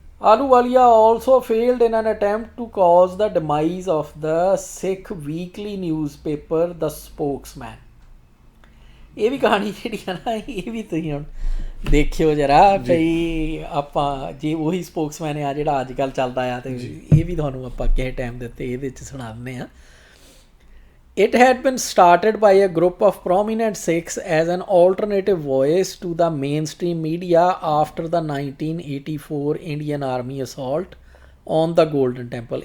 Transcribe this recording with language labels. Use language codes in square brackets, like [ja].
[en] Ahluwalia also failed in an attempt to cause the demise of the Sikh weekly newspaper The Spokesman। [pa] ਇਹ ਵੀ ਕਹਾਣੀ ਜਿਹੜੀ ਆ ਨਾ ਇਹ ਵੀ ਤੁਸੀਂ ਹੁਣ ਦੇਖਿਓ ਜਰਾ ਭਈ ਆਪਾਂ ਜੇ ਉਹੀ ਸਪੋਕਸਮੈਨ ਆ ਜਿਹੜਾ ਅੱਜ ਕੱਲ੍ਹ ਚੱਲਦਾ ਆ ਤੇ ਇਹ ਵੀ ਤੁਹਾਨੂੰ ਆਪਾਂ ਕਿਸੇ ਟਾਈਮ ਦੇ ਉੱਤੇ ਇਹਦੇ 'ਚ ਸੁਣਾ ਦਿੰਦੇ ਹਾਂ। [en] It had been started by a group of prominent Sikhs as an alternative voice to the mainstream media after the 1984 Indian Army assault on the Golden Temple।